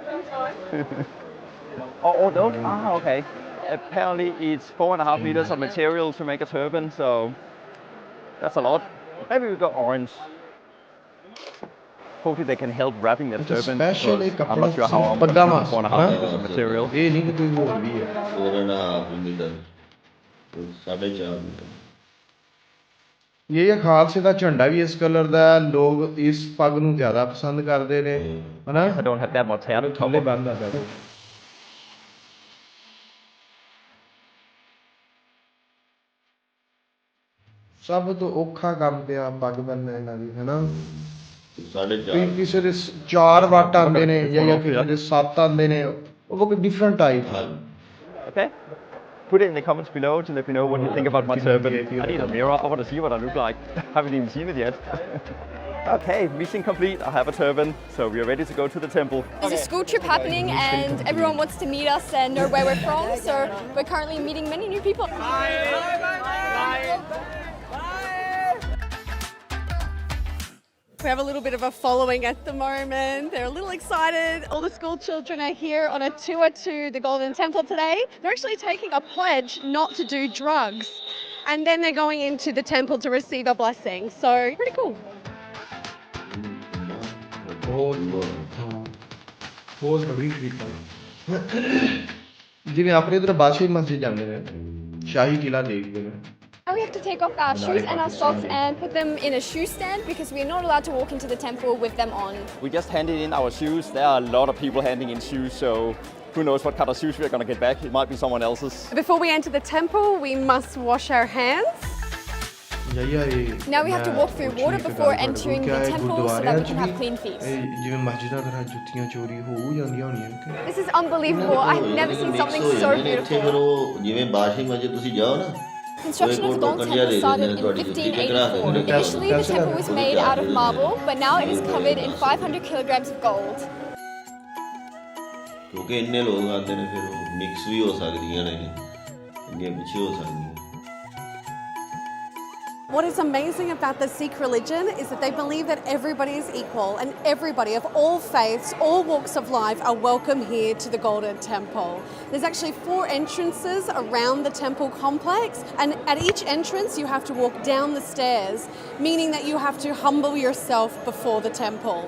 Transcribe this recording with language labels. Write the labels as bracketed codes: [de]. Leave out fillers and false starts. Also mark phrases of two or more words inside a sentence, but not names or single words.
[en] Oh, no? Ah, okay. Apparently it's 4.5 meters of material to make a turban, so that's a lot. Maybe we got orange. Hopefully they can help wrapping their turban. Special I'm not sure how much 4.5 meters of material. [hi] ये नहीं कि कोई और भी है। 4.5 मीटर 4.5 मीटर। [pa] ਇਹ ਖਾਲਸੇ ਦਾ ਝੰਡਾ ਵੀ ਇਸ ਕਲਰ ਦਾ ਹੈ। ਲੋਕ ਇਸ ਪੱਗ ਨੂੰ ਜ਼ਿਆਦਾ ਪਸੰਦ ਕਰਦੇ ਨੇ, ਹਨਾ? [en] I don't have that much hair. [pa] ਥੱਲੇ ਬੰਨ੍ਹਦਾ ਪਿਆ। ਸਭ ਤੋਂ ਔਖਾ ਕੰਮ ਪਿਆ ਪੱਗ ਬੰਨ੍ਹਣਾ ਇਹਨਾਂ ਦੀ, ਹਨਾ? 4.5 ਕਿਸੇ ਦੇ 4 ਵੱਟ ਆਉਂਦੇ ਨੇ ਜਾਂ ਕਿਸੇ ਦੇ 7 ਆਉਂਦੇ ਨੇ, ਉਹ ਕੋਈ [en] different type. Okay. Put it in the comments below to let me know what you think about my turban. I need a mirror. I want to see what I look like. Haven't even seen it yet. Okay, mission complete. I have a turban, so we are ready to go to the temple. There's a school trip happening and everyone wants to meet us and know where we're from, so we're currently meeting many new people. Bye. Bye. Bye. We have a little bit of a following at the moment. They're a little excited. All the school children are here on a tour to the Golden Temple today. They're actually taking a pledge not to do drugs. And then they're going into the temple to receive a blessing. So, pretty cool. [pa] ਬਹੁਤ ਬੜੀ ਤਰੀਕਾ ਜਿਵੇਂ ਆਪਣੇ ਇਧਰ ਬਾਦਸ਼ਾਹੀ ਮਸਜਿਦ ਜਾਂਦੇ ਨੇ ਸ਼ਾਹੀ ਕਿਲਾ ਦੇਖਦੇ ਨੇ [en] Now we have to take off our shoes and our socks and put them in a shoe stand because we are not allowed to walk into the temple with them on. We just handed in our shoes. There are a lot of people handing in shoes, so who knows what kind of shoes we're going to get back. It might be someone else's. Before we enter the temple, we must wash our hands. Now we have to walk through water before entering the temple so that we can have clean feet. [pa] ਜਿਵੇਂ ਮਸਜਿਦਾਂ ਦੇ ਜੁੱਤੀਆਂ ਚੋਰੀ ਹੋ ਜਾਂਦੀਆਂ ਹੋਣੀਆਂ [en] This is unbelievable. I have never seen something so [pa] ਇੱਥੇ ਫਿਰ [en] beautiful. [pa] ਉਹ ਜਿਵੇਂ ਬਾਦਸ਼ਾਹੀ ਮਸਜਿਦ ਤੁਸੀਂ ਜਾਓ ਨਾ [en] Construction of the Golden Temple started in 1584. Initially, the temple was made out of marble, but now it is covered in 500 kilograms of gold. [pa] ਕਿਉਂਕਿ ਇੰਨੇ ਲੋਕ ਆਉਂਦੇ ਨੇ ਫਿਰ ਉਹ ਮਿਕਸ ਵੀ ਹੋ ਸਕਦੀਆਂ ਨੇ ਅੱਗੇ ਪਿੱਛੇ ਹੋ ਸਕਦੀਆਂ [en] What is amazing about the Sikh religion is that they believe that everybody is equal and everybody of all faiths, all walks of life are welcome here to the Golden Temple. There's actually 4 entrances around the temple complex, and at each entrance you have to walk down the stairs, meaning that you have to humble yourself before the temple.